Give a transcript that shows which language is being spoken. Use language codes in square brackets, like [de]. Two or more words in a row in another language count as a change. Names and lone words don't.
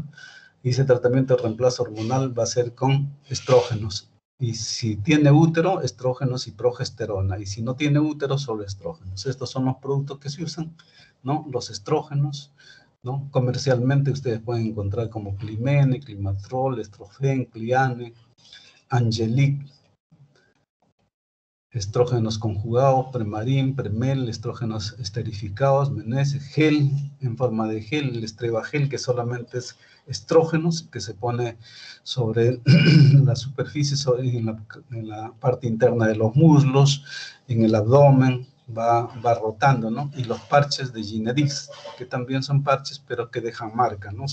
[es] Y ese tratamiento de reemplazo hormonal va a ser con estrógenos. Y si tiene útero, estrógenos y progesterona. Y si no tiene útero, solo estrógenos. Estos son los productos que se usan, ¿no? Los estrógenos, ¿no? Comercialmente ustedes pueden encontrar como Climene, Climatrol, Estrofen, Cliane, Angelique, estrógenos conjugados, Premarin, Premel, estrógenos esterificados, Menese, gel en forma de gel, el Estrevagel, que solamente es estrógenos, que se pone sobre la superficie, en la parte interna de los muslos, en el abdomen, va rotando, ¿no? Y los parches de Ginedix, que también son parches, pero que dejan marca, ¿no?